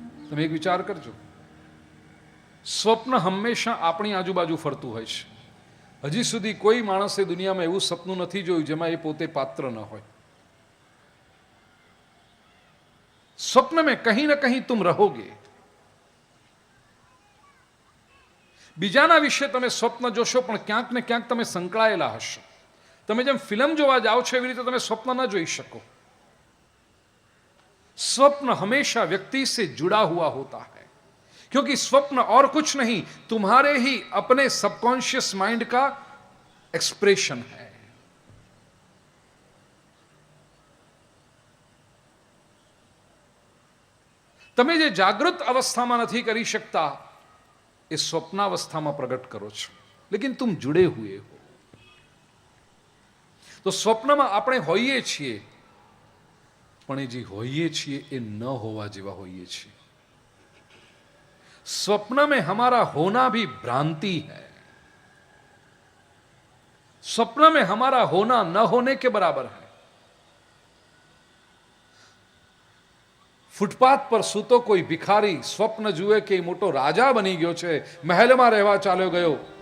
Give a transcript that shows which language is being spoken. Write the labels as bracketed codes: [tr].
[gu] તમે એક વિચાર કરજો, સ્વપ્ન હંમેશા આપણી આજુબાજુ ફરતું હોય છે. હજી સુધી કોઈ માણસે દુનિયામાં એવું સપનું નથી જોયું જેમાં એ પોતે પાત્ર ન હોય. [hi] સ્વપ્ન में कहीं न कहीं तुम रहोगे. [gu] બીજાના વિશે તમે સ્વપ્ન જોશો પણ ક્યાંક ને ક્યાંક તમે સંકળાયેલા હશો. તમે જેમ ફિલ્મ જોવા જાઓ છો એવી રીતે તમે સ્વપ્ન ન જોઈ શકો. [hi] स्वप्न हमेशा व्यक्ति से जुड़ा हुआ होता है, क्योंकि स्वप्न और कुछ नहीं, तुम्हारे ही अपने सबकॉन्शियस माइंड का एक्सप्रेशन है. [gu] તમે જે જાગૃત અવસ્થામાં નથી કરી શકતા એ સ્વપ્નાવસ્થામાં પ્રગટ કરો છો, [hi] લેકિન તુમ જુડે હુએ હો. [gu] તો સ્વપ્નમાં આપણે હોઈએ છીએ, પણ એ જે હોઈએ છીએ એ ન હોવા જેવા હોઈએ છીએ. [hi] स्वप्न में हमारा होना भी भ्रांति है. स्वप्न में हमारा होना न होने के बराबर है. [gu] फुटपाथ पर सूतो कोई भिखारी स्वप्न जुए કે મોટો રાજા બની ગયો છે, મહેલમાં રહેવા ચાલ્યો ગયો.